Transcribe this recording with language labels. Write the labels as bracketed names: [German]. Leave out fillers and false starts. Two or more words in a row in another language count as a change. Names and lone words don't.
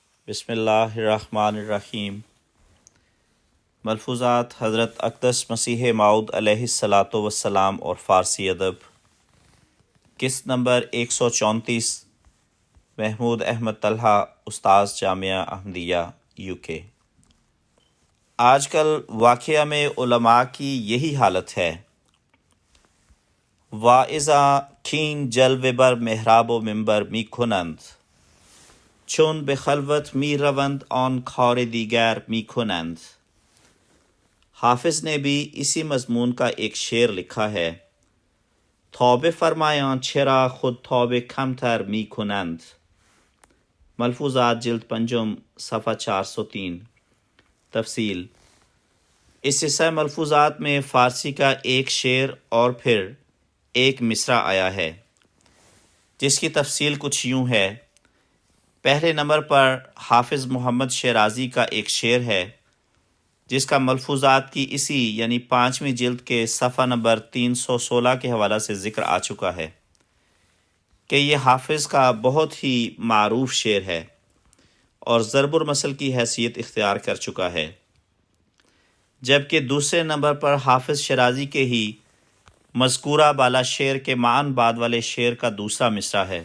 [Arabic] بسم اللہ الرحمن الرحیم۔ [Urdu] ملفوظات حضرت اقدس مسیح موعود [Arabic] علیہ الصلاۃ والسلام [Urdu] اور فارسی ادب، قسط نمبر 134، محمود احمد طلحہ، استاذ جامعہ احمدیہ UK۔ آج کل واقعہ میں علماء کی یہی حالت ہے۔ [Persian] واعظاں کھین جلوه بر محراب و منبر می کنند، چون به خلوت می روند آن کار دیگر می کنند۔ [Urdu] حافظ نے بھی اسی مضمون کا ایک شعر لکھا ہے: [Persian] توبه فرمایان چرا خود توبه کمتر می کنند۔ [Urdu] ملفوظات جلد پنجم صفحہ 403۔ تفصیل: اس حصہ ملفوظات میں فارسی کا ایک شعر اور پھر ایک مصرع آیا ہے، جس کی تفصیل کچھ یوں ہے۔ پہلے نمبر پر حافظ محمد شیرازی کا ایک شعر ہے، جس کا ملفوظات کی اسی یعنی 5ویں جلد کے صفحہ نمبر 316 کے حوالہ سے ذکر آ چکا ہے کہ یہ حافظ کا بہت ہی معروف شعر ہے اور ضرب المثل کی حیثیت اختیار کر چکا ہے، جبکہ دوسرے نمبر پر حافظ شیرازی کے ہی مذکورہ بالا شعر کے معاً بعد والے شعر کا دوسرا مصرع ہے۔